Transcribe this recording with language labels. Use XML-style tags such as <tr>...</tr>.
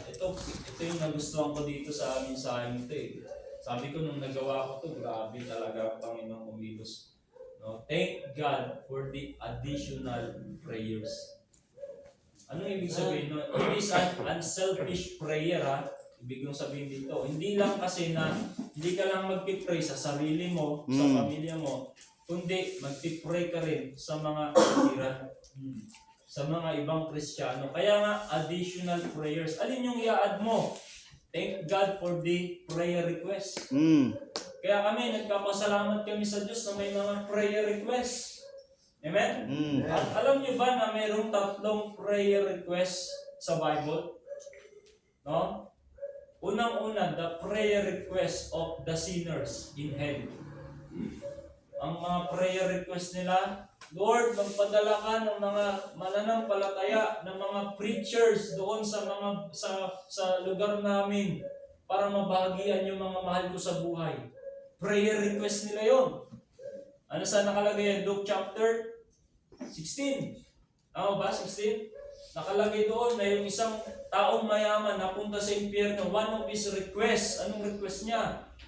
<tl>Ito yung nagustuhan ko dito sa amin sa amin ito eh. Sabi ko nung nagawa ko to, grabe talaga ang Panginoong kumilos. No?</tl> <en>Thank God for the additional prayers.</en> <tl>Ano ibig sabihin? No?</tl> <en>It is an unselfish prayer ha.</en> <tl>Ibig kong sabihin dito. Hindi lang kasi na hindi ka lang magpipray sa sarili mo, sa pamilya mo, kundi magpipray ka rin sa mga kapatiran, sa mga ibang Kristiyano. Kaya nga,</tl> <en>additional prayers.</en> <tl>Alin yung i-add mo?</tl> <en>Thank God for the prayer request.</en> <tl>Kaya kami, nagpapasalamat kami sa Diyos na may mga prayer requests. Amen? At alam niyo ba na mayroong 3 prayer requests sa Bible? No? Unang-una,</tl> <en>the prayer request of the sinners in hell.</en> <tl>Ang mga prayer request nila, Lord, magpadala ka ng mga mananampalataya, ng mga preachers doon sa lugar namin para mabahagian yung mga mahal ko sa buhay. Prayer request nila yon. Ano saan nakalagay yan?</tl> <en>Luke chapter 16.</en> <tl>Tama ba?</tl> <en>16?</en> <tl>Nakalagay doon na yung isang taong mayaman napunta sa impyerno.</tl> <en>One of his requests,</en> <tl>anong request niya?</tl>